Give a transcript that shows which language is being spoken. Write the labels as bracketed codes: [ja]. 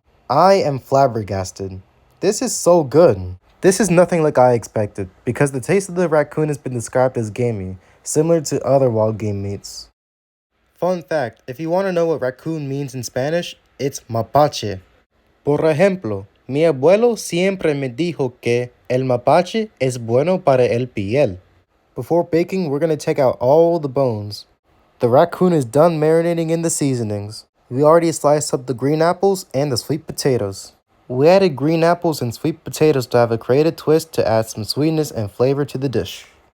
[en] I am flabbergasted. This is so good. This is nothing like I expected, because the taste of the raccoon has been described as gamey, similar to other wild game meats. Fun fact, if you want to know what raccoon means in Spanish, it's Mapache. [es] Por ejemplo, mi abuelo siempre me dijo que el mapache es bueno para el piel. [en] Before baking, we're going to take out all the bones. The raccoon is done marinating in the seasonings. We already sliced up the green apples and the sweet potatoes. We added green apples and sweet potatoes to have a creative twist to add some sweetness and flavor to the dish.